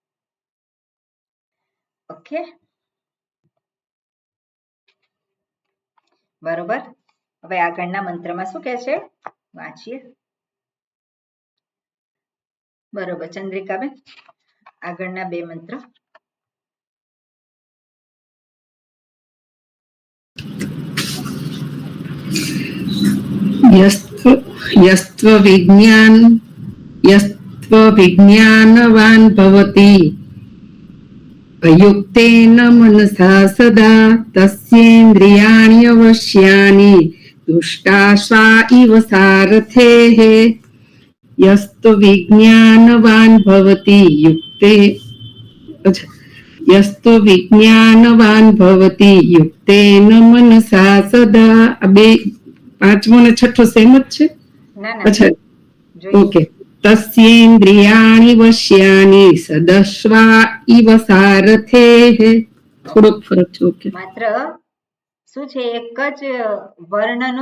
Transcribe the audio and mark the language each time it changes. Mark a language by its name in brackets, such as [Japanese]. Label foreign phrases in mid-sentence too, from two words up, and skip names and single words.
[Gujarati] ઓકે, બરોબર. હવે આગળના મંત્રમાં શું કહે છે વાંચીએ. બરોબર ચંદ્રિકાબેન, આગળના બે મંત્ર. [Sanskrit] यस्त्व विज्ञानवान् भवति अयुक्तेन मनसा सदा तस्येन्द्रियाणि अवश्यानि दुष्टाश्वा इव सारथेः यस्तु विज्ञानवान् भवति युक्तेन मनसा सदा. [Gujarati] બે પાંચમો ને છઠ્ઠો સેમ જ છે? અચ્છા, ઓકે. [Sanskrit] તસ્યેન્દ્રિયાણિ વશ્યાનિ સદશ્વા ઇવ સારથેઃ. [Gujarati] થોડોક ફરક છે. ઓકે, માત્ર શું છે એક જ વર્ણનો